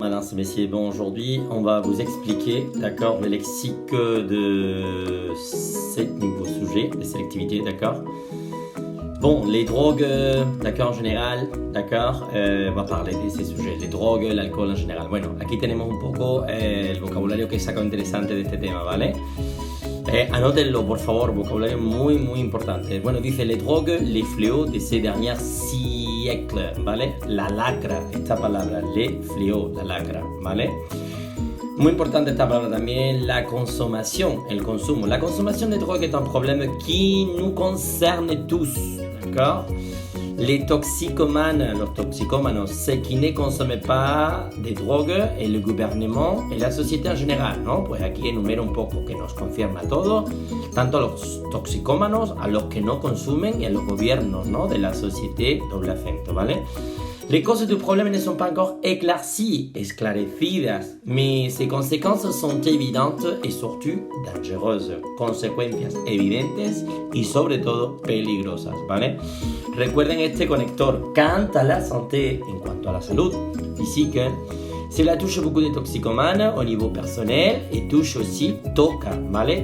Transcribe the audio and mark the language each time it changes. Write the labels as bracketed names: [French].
[French] Madame, messieurs, bon, aujourd'hui, on va vous expliquer, d'accord, le lexique de ce nouveau sujet, de sélectivité, d'accord. Bon, les drogues, d'accord, en général, d'accord, on va parler de ces sujets, les drogues, l'alcool en général. [Spanish] Bueno, aquí tenemos un poco el vocabulario que he sacado interesante de este tema, ¿vale? Anótenlo, por favor, vocabulario muy importante. Bueno, dice [French] les drogues, les fléaux de ces derniers siècles, [Spanish] ¿vale? La lacra, esta palabra, [French] les fléaux, [Spanish] la lacra, ¿vale? Muy importante esta palabra también, la consommation, el consumo. [French] La consommation de drogue est un problème qui nous concerne tous, d'accord? Les toxicomanes, [Spanish] los toxicómanos, [French] ceux qui ne consomment pas de drogue, et le gouvernement et la société en général, ¿no? [Spanish] Pues aquí enumero un poco que nos concierne a todos, tanto a los toxicómanos, a los que no consumen y a los gobiernos, ¿no? De la société, doble acento, ¿vale? [French] Les causes du problème ne sont pas encore éclaircies, esclarecidas, mais ses conséquences sont évidentes et surtout dangereuses. [Spanish] Consecuencias evidentes y sobre todo peligrosas, ¿vale? Recuerden este conector. [French] Quant à la santé, [Spanish] en cuanto a la salud [French] physique, cela touche beaucoup de toxicomanes au niveau personnel et touche aussi, toca, ¿vale?